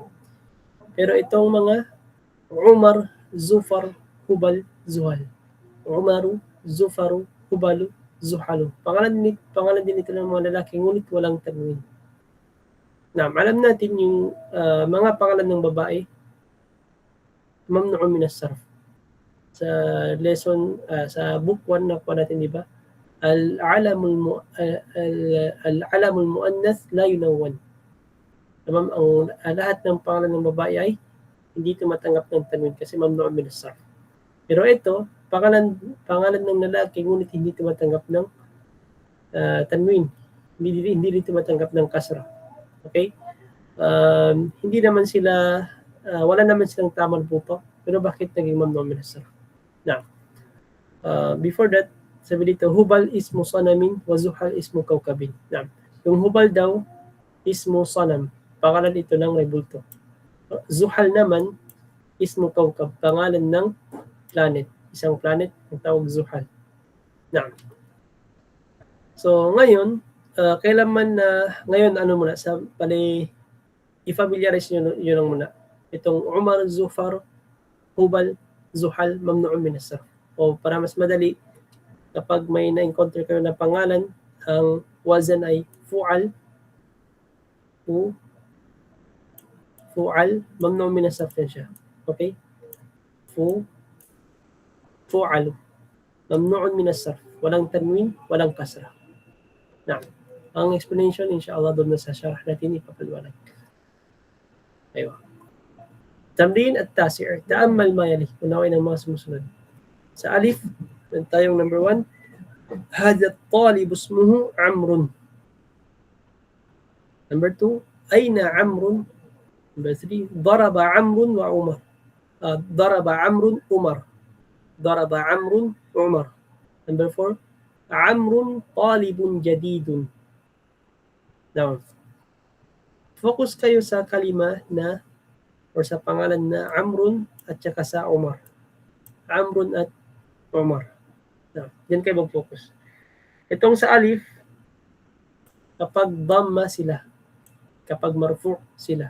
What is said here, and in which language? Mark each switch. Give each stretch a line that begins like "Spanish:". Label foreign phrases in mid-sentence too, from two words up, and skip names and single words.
Filipino: Pero itong mga Umar, Zufar, Hubal, Zuhal. Umaru, Zufaru, Hubalu, Zuhalu. Pangalan din ito ng mga lalaki, ngunit walang tanwin. Alam natin yung mga pangalan ng babae,
Arabic: ممنوع من الصرف.
Filipino: Sa lesson, sa book 1 na po natin, di ba?
Arabic: العلم المؤنث لا ينون. Tamam,
Filipino: ang lahat ng pangalan ng babae ay hindi tumatanggap ng tanwin kasi
Arabic: ممنوع من الصرف.
Filipino: Pero ito, pangalan ng lalaki ngunit hindi tumatanggap ng tanwin. Hindi rin tumatanggap ng kasra. Okay? Hindi naman sila wala naman silang tamang puto. Pero bakit naging
Arabic: ممنوع من الصرف?
Filipino: Now,
English: before that,
Filipino: sabi dito,
Arabic: هبل اسم صنم وزحل اسم كوكب.
Filipino: Now, yung Hubal daw
Arabic: اسم صنم.
Filipino: Pangalan ito ng rebulto. Zuhal naman
Arabic: اسم كوكب.
Filipino: Pangalan ng planet. Isang planet ang tawag Zuhal. Now, so ngayon, ngayon ano muna, i-familiarize nyo lang muna. Itong Umar, Zufar, Hubal, Zuhal,
Arabic: ممنوع من الصرف.
Filipino: O para mas madali, kapag may na-encounter kayo na pangalan, ang wazan ay fu'al, fu'al,
Arabic: ممنوع من الصرف
Filipino: yan siya. Okay?
Arabic: فعل. ممنوع من الصرف.
Filipino: Walang tanwin, walang kasra. Na, ang explanation, inshallah, doon na sa syarah natin ipapaliwanag.
Arabic: أيوه. تمرين
Filipino: at
Arabic: تسير. تأمل ما يلي.
Filipino: Unawain ang mga sumusunod. Sa alif, tayong number 1.
Arabic: هذا الطالب اسمه عمرو.
English: Number 2.
Arabic: أين عمرو.
English: Number 3.
Arabic: ضرب عمرو وعمر. ضرب عمرو عمر. ضرب عمرو عمر.
English: Number 4.
Arabic: عمرو طالب جديد.
Filipino: Now, focus kayo sa kalima na or sa pangalan na Amrun at saka sa Umar. Amrun at Umar. Now, yan kayo mag-focus. Itong sa alif, kapag dhamma sila, kapag marfu' sila.